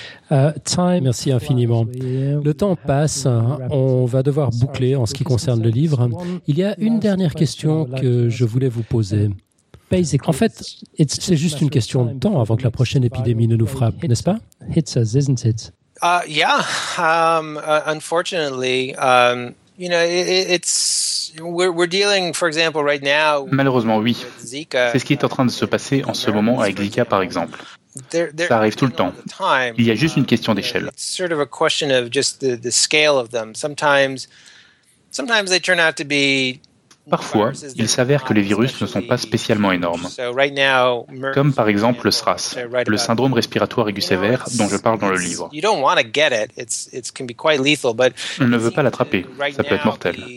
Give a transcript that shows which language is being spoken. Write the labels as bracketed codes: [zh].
[fr] Merci infiniment. Le temps passe, on va devoir boucler en ce qui concerne le livre. Il y a une dernière question que je voulais vous poser. En fait, c'est juste une question de temps avant que la prochaine épidémie ne nous frappe, n'est-ce pas? [en] Hits us, isn't it? Unfortunately, you know, it's we're dealing, for example, right now. [fr] Malheureusement, oui. C'est ce qui est en train de se passer en ce moment avec Zika, par exemple. Ça arrive tout le temps. Il y a juste une question d'échelle. [en] It's sort of a question of just the scale of them. Sometimes they turn out to be. [fr] Parfois, il s'avère que les virus ne sont pas spécialement énormes. Comme par exemple le SRAS, le syndrome respiratoire aigu sévère dont je parle dans le livre. On ne veut pas l'attraper, ça peut être mortel.